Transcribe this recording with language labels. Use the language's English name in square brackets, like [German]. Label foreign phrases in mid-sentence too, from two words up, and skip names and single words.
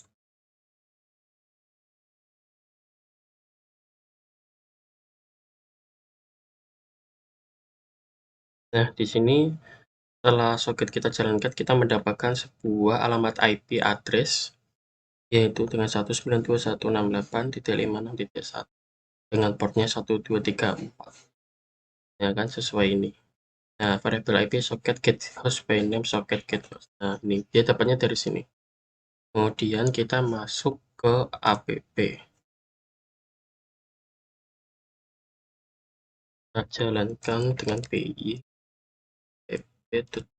[Indonesian] Nah, di sini setelah soket kita jalankan, kita mendapatkan sebuah alamat [English] IP address [Indonesian] yaitu dengan 192.168.56.1 dengan portnya 1234. Ya kan, sesuai ini. Nah, variabel IP [English] socket get host by name socket get host. [Indonesian] Nah, ini dia dapatnya dari sini. Kemudian kita masuk ke app. Kita jalankan dengan PI. app.